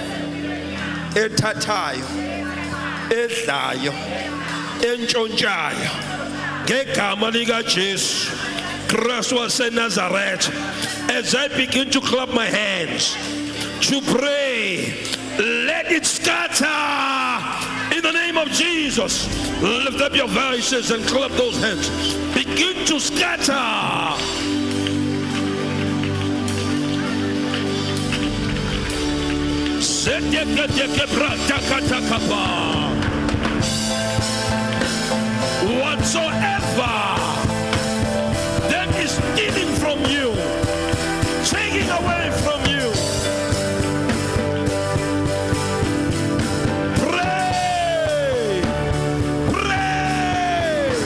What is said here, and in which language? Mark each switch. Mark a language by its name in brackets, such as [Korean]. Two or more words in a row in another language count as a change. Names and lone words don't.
[Zulu] ethathayo edlayo entshontshayo ngegama lika Jesu Christ waseNazareth, [English] as I begin to clap my hands to pray, let it scatter in the name of Jesus. Lift up your voices and clap those hands. Begin to scatter. Whatsoever that is stealing from you, taking away from you, pray, pray.